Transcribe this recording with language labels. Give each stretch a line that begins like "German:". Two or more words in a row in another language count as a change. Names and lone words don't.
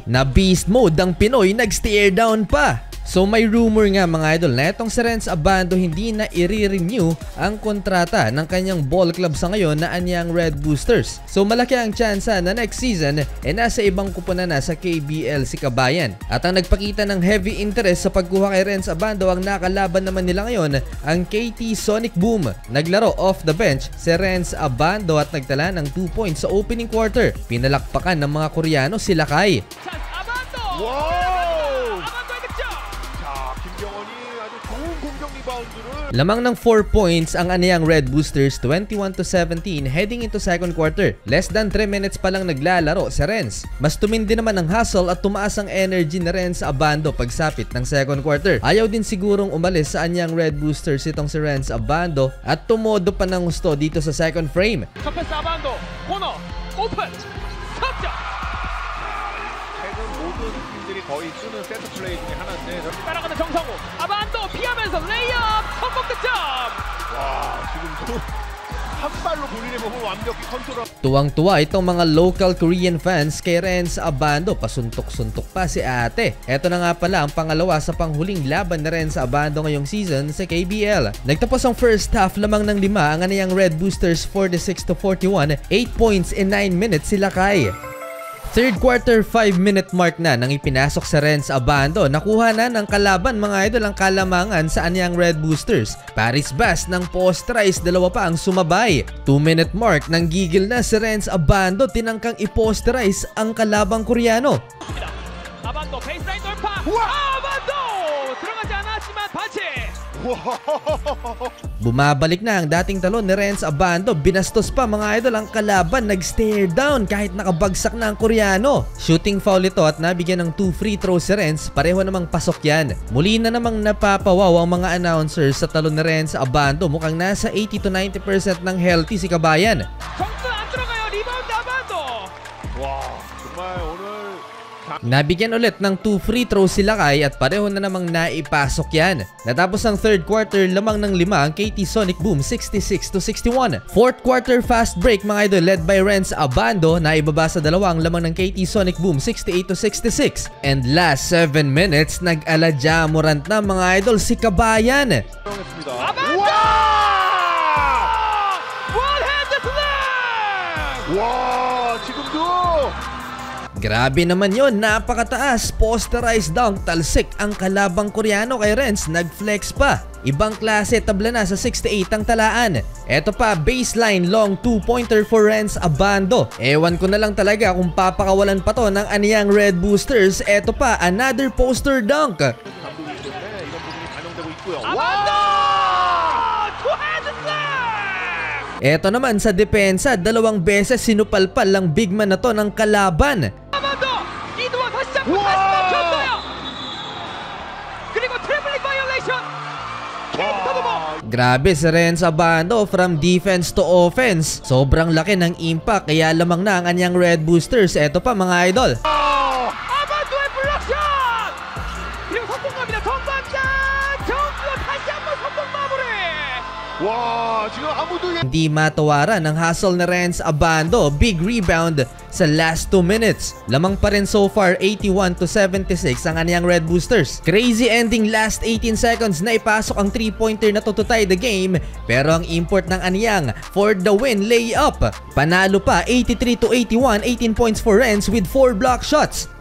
Filipino: Na
English: beast mode
Filipino: ang Pinoy, nag-steer down pa. So may rumor nga mga idol na itong si Renz Abando hindi na i-renew ang kontrata ng kanyang
English: ball club
Filipino: sa ngayon na anyang Red Boosters. So malaki ang tsansa na
English: next season
Filipino: nasa ibang kupunan na sa KBL si Kabayan. At ang nagpakita ng
English: heavy interest
Filipino: sa pagkuha kay Renz Abando, ang nakalaban naman nila ngayon ang KT Sonic Boom. Naglaro
English: off the bench
Filipino: si Renz Abando at nagtala ng 2 points sa
English: opening quarter.
Filipino: Pinalakpakan ng mga Koreano si Lakay. Lamang ng 4 points ang aniyang Red Boosters, 21-17
English: heading into second quarter. Less than 3 minutes
Filipino: pa lang naglalaro si Renz. Mas tumindi naman ang hustle at tumaas ang energy ni Renz Abando pagsapit ng
English: second quarter.
Filipino: Ayaw din sigurong umalis sa aniyang Red Boosters itong si Renz Abando at tumodo pa ng gusto dito sa
English: second frame. Abando, corner, open,
Korean: 석점! 최근 모든 팀들이 거의 쓰는 세트 플레이 중에 하나인데 따라가는 정성우, 아반도 피하면서 레이업 성공 득점! 와, 지금도 한 발로 본인의 몸을 완벽히 컨트롤.
Filipino: Tuwang-tuwa itong mga
English: local Korean fans
Filipino: kay Renz Abando, pasuntok-suntok pa si ate. Eto na nga pala ang pangalawa sa panghuling laban ni Renz Abando ngayong season sa KBL. Nagtapos ang
English: first half
Filipino: lamang ng 5 ang aniyang Red Boosters, 46-41,
English: 8 points in 9 minutes
Filipino: si Lakay.
English: Third quarter 5-minute mark
Filipino: na nang ipinasok sa Renz Abando. Nakuha na ng kalaban mga idol ang kalamangan sa anyang Red Boosters. Paris Bass ng posterize, dalawa pa ang sumabay.
English: 2-minute mark
Filipino: nang gigil na si Renz Abando, tinangkang i-posterize ang kalabang Koreano.
Korean: 아반도 베이스라인 돌파! 아반도! 들어가지 않았지만 반칙!
Filipino: Bumabalik na ang dating talon ni Renz Abando. Binastos pa mga idol ang kalaban, nag-
English: stare down
Filipino: kahit nakabagsak na ang Koreano.
English: Shooting foul
Filipino: ito at nabigyan ng 2
English: free throws
Filipino: si Renz, pareho namang pasok yan. Muli na namang napapawaw ang mga announcers sa talon ni Renz Abando. Mukhang nasa 80-90% ng healthy si Kabayan.
Korean: 점수 안 들어가요. 리바운드 아반도! 와, 정말 오늘
Filipino: Nabigyan ulit ng 2
English: free throws
Filipino: si Lakay at pareho na namang naipasok yan. Natapos ang
English: third quarter,
Filipino: lamang ng 5 ang KT Sonic Boom, 66-61.
English: Fourth quarter fast break
Filipino: mga idol
English: led by Renz Abando,
Filipino: na ibaba sa 2 ang lamang ng KT Sonic Boom, 68-66.
English: And last 7 minutes,
Filipino: nag-ala Jamorant na mga idol si Kabayan.
Korean: 아반도! 원핸드 슬램! 와, 지금도
Filipino: Grabe naman yon, napakataas,
English: posterized dunk,
Filipino: talsik ang kalabang Koreano kay Renz, nag-flex pa. Ibang klase, tabla na sa 68 ang talaan. Eto pa,
English: baseline long 2-pointer for Renz Abando.
Filipino: Ewan ko na lang talaga kung papakawalan pa to ng aniyang Red Boosters. Eto pa,
English: another poster dunk.
Korean: 감독이기 때문에 이런 부분이 반영되고 있고요. 아반도! 투핸드 슬램!
Filipino: Eto naman sa depensa, 2 beses sinupalpal lang
English: big man
Filipino: na to ng kalaban.
Korean: 아반도! 이두원 다시 잡고 다시 멈췄어요! 그리고 트래블링 바이올레이션! 케이부터 뭐!
Filipino: Grabe si Renz Abando,
English: from defense to offense.
Filipino: Sobrang laki ng impact, kaya lamang na ang anyang Red Boosters. Eto pa mga idol.
Korean: 아반도의 블락샷! 그리고 성공합니다. 전반전! 정주원 다시 한번 성공 마무리! 와, 지금 아무도
Filipino: Hindi matawaran ang hustle ni Renz Abando.
English: Big rebound
Filipino: sa
English: last 2 minutes.
Filipino: Lamang pa rin
English: so far,
Filipino: 81-76 ang aniyang Red Boosters.
English: Crazy ending last 18 seconds
Filipino: na ipasok ang 3-pointer na
English: to tie the game.
Filipino: Pero ang import ng aniyang
English: for the win layup.
Filipino: Panalo pa, 83-81,
English: 18 points for Renz with 4 block shots.